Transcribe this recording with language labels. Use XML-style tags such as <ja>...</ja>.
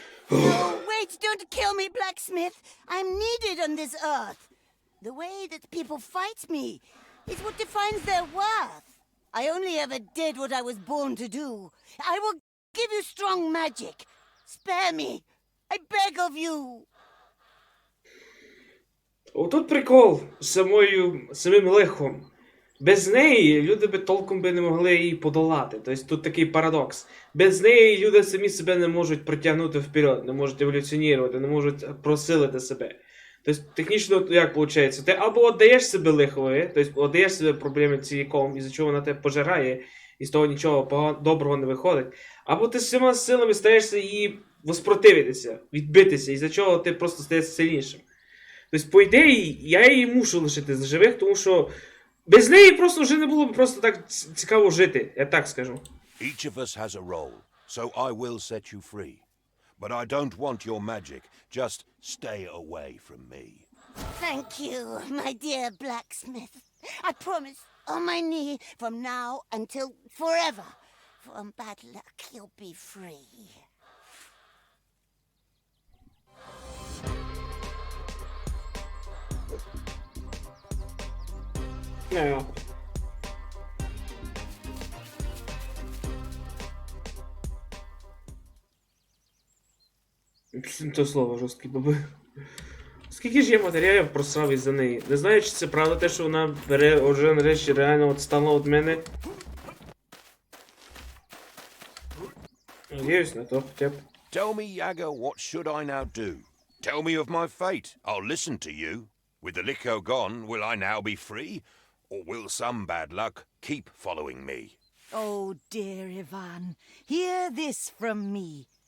<en>No, wait, don't kill me, blacksmith. I'm needed on this earth. The way that people fight me is what defines their worth. I only ever did what I was born to do. I will give you strong magic. Spare me. I beg of you.</en> <uk>Отут прикол з самим лихом. Без неї люди би толком би не могли її подолати. Тобто тут такий парадокс. Без неї люди самі себе не можуть притягнути вперед, не можуть еволюціонувати, не можуть просилити себе. Тобто технічно як виходить? Ти або віддаєш себе лихові, тобто віддаєш себе проблеми цілком, із-за чого вона тебе пожирає, і з того нічого доброго не виходить. Або ти всіма силами стараєшся її воспротивитися, відбитися, із-за чого ти просто стаєш сильнішим. Тобто, по ідеї, я її мушу лишити з живих, тому що без неї просто вже не було б просто так цікаво жити, я так скажу.</uk> <en>Each of us has a role, so I will set you free. But I don't want your magic. Just stay away from me. Thank you, my dear blacksmith. I promise on my knee from now until forever. From bad luck, you'll be free. Yeah.</en> <uk>То слово жорсткі баби. Скільки ж я матеріалів просрав із-за неї? Не знаю, чи це правда те, що вона бере вже нарешті реально відстала від мене. Надіюсь на то хоча б.</uk> <en>Tell me, Yaga, what should I now do? Tell me of my fate. I'll listen to you. With the liquor gone, will I now be free? Or will some bad luck keep following me? Oh, dear Ivan, hear this from me.</en>